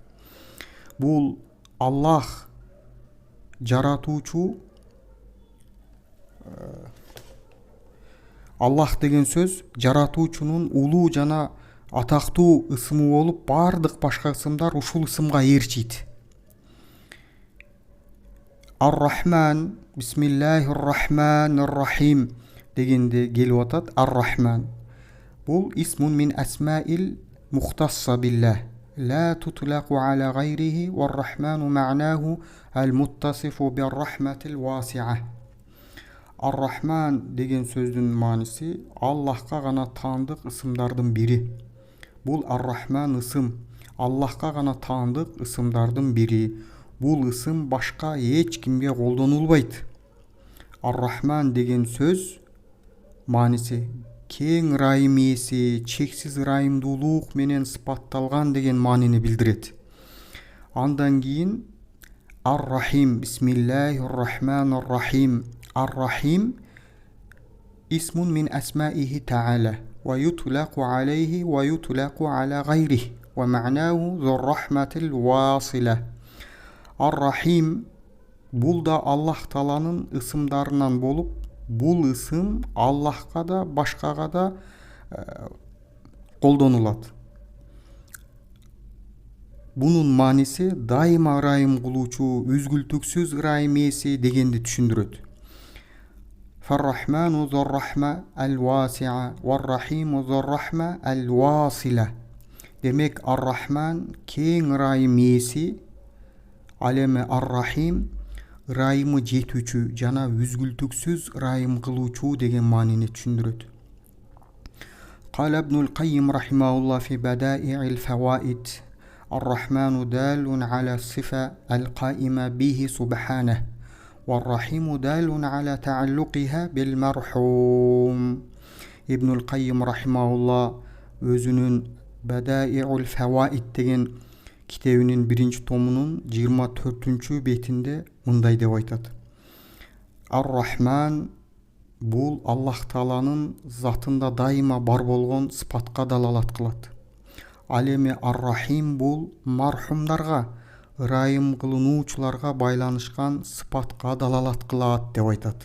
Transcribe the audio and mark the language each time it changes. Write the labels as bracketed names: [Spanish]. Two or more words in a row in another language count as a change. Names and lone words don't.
[Kyrgyz] Бул Аллах жаратуучу, Аллах деген сөз жаратуучунун улуу жана атактуу ысымы болуп, бардык башка ысымдар ушул ысымга ээрчийт. Ар-Рахман, [Arabic] بسم الله الرحمن الرحيم [Kyrgyz] дегенде келип атат. [Arabic] الرحمن бул اسم من الأسماء المختصة بالله لا تطلق على غيره والرحمن معناه المتصف بالرحمة الواسعة. [Kyrgyz] Ар-Рахман деген сөздүн мааниси Аллахка гана таандык ысымдардын бири. Бул Ар-Рахман ысым, Аллахка гана таандык ысымдардын бири. Бул ысым башка эч кимге колдонулбайт. Ар-Рахман деген сөз мааниси кең ырайым ээси, чексиз ырайымдуулук менен сыпатталган деген маанини билдирет. Андан кийин ар-рахим, [Arabic] بسم الله الرحمن الرحيم. الرحيم اسم من أسمائه تعالى ويطلق عليه ويطلق على غيره ومعناه ذو الرحمة الواصلة. [Kyrgyz] Ар-рахим бул да Аллах Тааланын ысымдарынан болуп, бул ысым Аллахка да башкага да колдонулат. Бунун мааниси дайыма ырайым кылуучу, үзгүлтүксүз ырайым ээси дегенди түшүндүрөт. [Arabic] فالرحمن ذو الرحمة الواسعة والرحيم ذو الرحمة الواصلة. [Kyrgyz] Демек ар-рахман кең ырайым ээси, ал эми ар-рахим ырайымы жетүүчү жана үзгүлтүксүз ырайым кылуучу деген маанини түшүндүрөт. [Arabic] قال ابن القيم رحمه الله في بدائع الفوائد: الرحمن دال على الصفة القائمة به سبحانه والرحيم دال على تعلقها بالمرحوم. ابن القيم رحمه الله [Kyrgyz] өзүнүн Bada'i'ul Fawaid деген китебинин 1-томунун 24-бетинде мындай деп айтат: Ар-Рахман бул Аллах Тааланын затында дайыма бар болгон сыпатка далалат кылат. Ал эми ар-рахим бул мархумдарга, ырайым кылынуучуларга байланышкан сыпатка далалат кылат деп айтат.